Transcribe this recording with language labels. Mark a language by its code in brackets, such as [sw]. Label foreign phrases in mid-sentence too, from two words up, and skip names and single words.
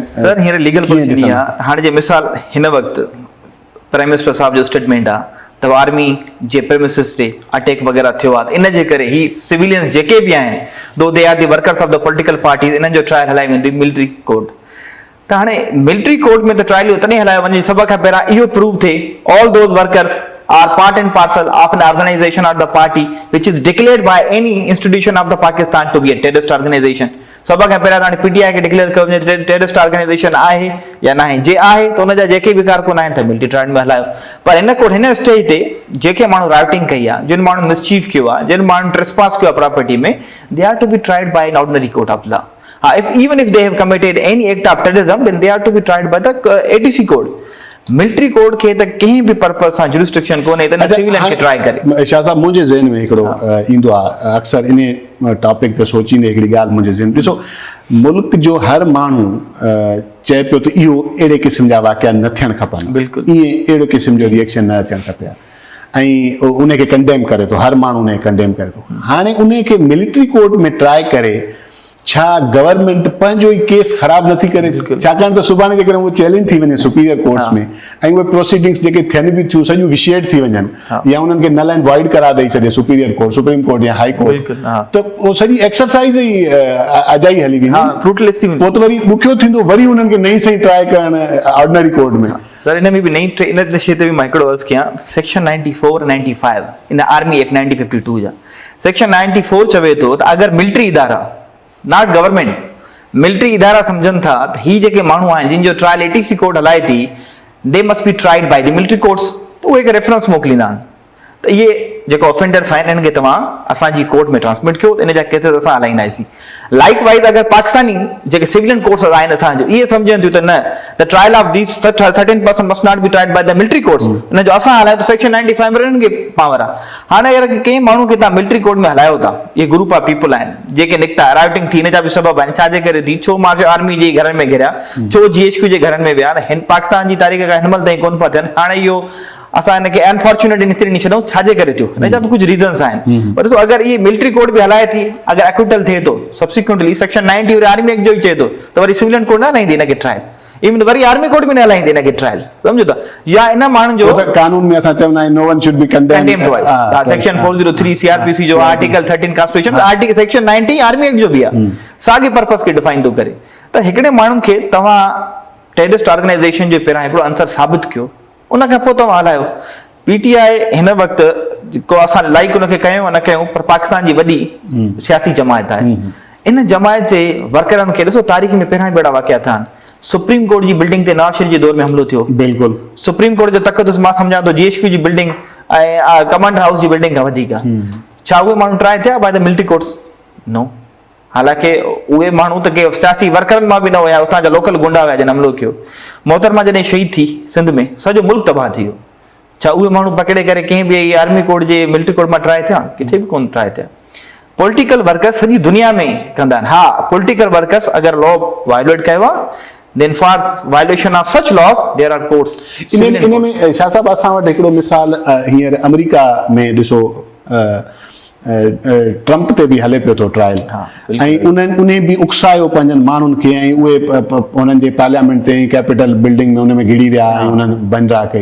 [sd] सर, हींअर लीगल पोज़ीशन इहा हाणे जे मिसाल हिन वक़्तु [en] prime minister [sd] साहब जो स्टेटमेंट आहे त आर्मी जे प्रेमिसिस ते अटैक वग़ैरह थियो आहे इन जे करे ही सिविलियंस जेके बि आहिनि [en] those they are the workers of the political parties [sd] इन्हनि जो ट्रायल हलाई वेंदी [en] military court. [sd] त हाणे मिलिट्री कोर्ट में त ट्रायल तॾहिं हलायो वञे सभ खां पहिरियां इहो प्रूव थिए [en] all those workers are part and parcel of an organization of the party which is declared by any institution of the Pakistan to be a terrorist organization। [sd] सभ खां पहिरियां हाणे पीटीआई खे डिक्लेयर कयो वञे [en] terrorist organization [sd] आहे या न आहे, जे आहे त उनजा जेके बि कारकुन आहिनि त [en] military trial [sd] में हलायो। पर हिन कोर्ट हिन स्टेज ते जेके माण्हू राइटिंग कई आहे, जिन माण्हू मिसचीफ कयो आहे, जिन माण्हू ट्रेसपास कयो आहे प्रॉपर्टी में, [en] they are to be tried by an ordinary court of law. Even if they have committed any act of terrorism, then they are to be tried by the ATC code। military code [sd] खे त कंहिं बि पर्पस सां जुरिस्डिक्शन कोन्हे त सिविलियन खे ट्राई करे। शाह साहब मुंहिंजे ज़हन में हिकिड़ो ईंदो आहे अक्सर इन टॉपिक ते सोचींदे हिकिड़ी ॻाल्हि मुंहिंजे ज़हन में, ॾिसो मुल्क जो हर माण्हू चए पियो त इहो अहिड़े क़िस्म जा वाक़िया न थियणु खपनि, बिल्कुलु ईअं अहिड़े क़िस्म जो रिएक्शन न अचणु खपे ऐं उनखे कंडेम करे थो, हर माण्हू उनखे कंडेम करे थो। हाणे उनखे [en] military court [sd] में ट्राई करे छा गवर्नमेंट पंहिंजो ई केस ख़राब नथी करे? छाकाणि त सुभाणे जेकॾहिं उहो चैलेंज थी वञे [en] superior courts [sd] में ऐं उहे प्रोसीडिंग्स जेके थियनि बि थियूं सॼियूं विशेड थी वञनि या उन्हनि खे [en] null and void [sd] करा ॾेई छॾे [en] superior court, supreme court [sd] या [en] high court, [sd] त उहो सॼी एक्सरसाइज़ ई अजाई हली वेंदी, पोइ त वरी ॾुखियो थींदो वरी उन्हनि खे नई सही ट्राई करणु [en] ordinary court [sd] में। सर इन में भी नई इन विषय ते भी मां हिकिड़ो अर्ज़ु कयां, [en] section 94 95 in Army Act 1952 [sd] जा सेक्शन 94 चवे थो त अगरि मिलिट्री इदारा [en] not government [sd] मिलिट्री इदारा सम्झनि था त ही जेके माण्हू आहिनि जिन जो ट्रायल [en] ATC court [sd] हलाए थी [en] they must be tried by the military courts, [sd] त उहे हिकु रेफरेंस मोकिलींदा आहिनि त इहे जेको ऑफेंडर्स आहिनि इन्हनि खे तव्हां असांजी कोर्ट में ट्रांसमिट कयो, इन जा केसेस असां हलाईंदासीं। [en] likewise [sd] अगरि पाकिस्तानी जेके [en] civilian courts [sd] आहिनि असांजो इहे सम्झनि थियूं त न [en] the trial of these certain persons must not be tried by the military courts, [sd] इन जो असां हलायूं त सेक्शन 95 में इन्हनि खे पावर आहे। हाणे अगरि कंहिं माण्हू खे तव्हां [en] military court [sd] में हलायो था, इहे [en] group of people [sd] आहिनि जेके निकिता राइटिंग थी, इन जा बि सबब आहिनि छाजे करे थी, छो मार्च आर्मी जे घरनि में घिरिया, छो GHQ जे घरनि में विया, हिन पाकिस्तान जी तारीख़ खां हिनमहिल ताईं कोन पिया थियनि। हाणे इहो असां हिनखे [en] unfortunate incident [sd] ॾेई छॾूं छाजे करे थियो, हिन जा बि कुझु रीज़न्स आहिनि। पर ॾिसो अगरि इहे [en] military court [sd] बि हलाए थी, अगरि एक्विटल थिए थो सब्सिक्वेंटली [en] section 90 [sd] वरी [en] Army Act [sd] जो ई चए थो त वरी [en] civilian court [sd] न हलाईंदी हिनखे ट्रायल, इवन वरी [en] army court [sd] बि न हलाईंदी हिनखे ट्रायल, सम्झो था? या इन माण्हुनि जो कानून में असां चवंदा आहियूं [en] no one should be condemned section 403 CRPC [sd] जो [en] article 13 constitution article section 90 Army Act [sd] जो बि आहे, साॻे पर्पस खे डिफाइन थो करे। त हिकिड़े माण्हुनि खे तव्हां [en] terrorist organization [sd] जे पहिरां हिकिड़ो अंतर साबित कयो, उन खां पोइ तव्हां हलायो। पीटीआई हिन वक़्तु जेको असां लाइक उनखे कयूं न कयूं, पर पाकिस्तान जी वॾी सियासी जमायत आहे, इन जमायत जे वर्करनि खे ॾिसो तारीख़ में पहिरां बि अहिड़ा वाक़िया थिया आहिनि। सुप्रीम कोर्ट जी बिल्डिंग ते नवाज शरीफ जे दौर में हमलो थियो, बिल्कुलु सुप्रीम कोर्ट जो तक़दुस मां सम्झां थो GHQ जी बिल्डिंग ऐं कमांडर हाउस जी बिल्डिंग खां वधीक आहे। छा उहे माण्हू ट्राई थिया [en] by the military courts? [sd] नो। हालांकि उहे माण्हू त के सियासी वर्करनि मां बि न हुया, उतां जा लोकल गुंडा हुया जिन हमलो कयो। मोहतरमा जॾहिं शहीद थी सिंध में सॼो मुल्क तबाह थी वियो, छा उहे माण्हू पकड़े करे कंहिं बि [en] army court [sd] जे [en] military court [sd] मां ट्राई थिया? किथे बि कोन ट्राई थिया। [en] political workers [sd] सॼी दुनिया में कंदा आहिनि। हा, पॉलिटिकल वर्कर्स अगरि लॉ वायोलेट कयो आहे [en] then for violation of such laws there are courts। [sd] इन में शाह साहब असां वटि हिकिड़ो मिसाल हींअर अमेरिका में ॾिसो ट्रम्प ते बि हले पियो थो ट्रायल, ऐं उन्हें बि उकसायो पंहिंजनि माण्हुनि खे, ऐं उहे उन्हनि जे पार्लियामेंट ते कैपिटल बिल्डिंग में उन में घिड़ी विया ऐं उन्हनि बंदरा कई।